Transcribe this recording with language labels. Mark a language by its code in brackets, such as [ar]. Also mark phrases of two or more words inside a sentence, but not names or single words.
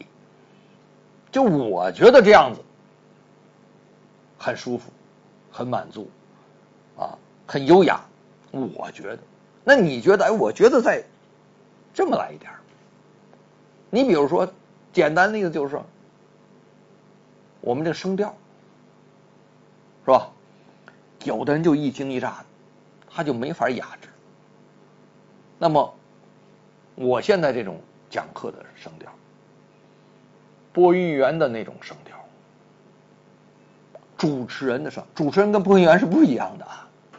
[zh] 就我覺得這樣子很舒服，很滿足啊，很優雅。我覺得，那你覺得？哎，我覺得再這麼來一點。你比如說，簡單的例子就是說，我們這聲調是吧？有的人就一驚一乍的，他就沒法雅致。那麼，我現在這種講課的聲調，播音員的那種聲調，主持人的聲，主持人跟播音員是不一樣的啊。